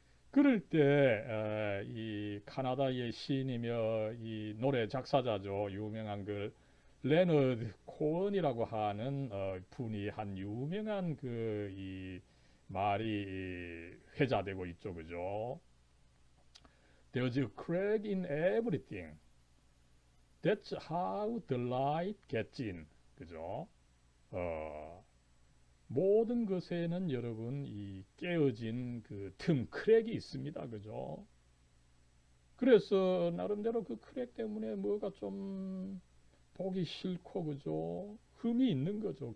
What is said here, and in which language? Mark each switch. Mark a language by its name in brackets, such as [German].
[Korean] 그럴 때 이 카나다의 시인이며 이 노래 작사자죠. 유명한 그 레너드 코언이라고 하는 분이 한 유명한 그 이 말이 회자되고 있죠. 그죠? [English] There's a crack in everything. That's how the light gets in. [Korean] 그죠? 모든 것에는 여러분 이 깨어진 그 크랙이 있습니다. 그죠? 그래서 나름대로 그 크랙 때문에 뭐가 좀 보기 싫고, 그죠? 흠이 있는 거죠.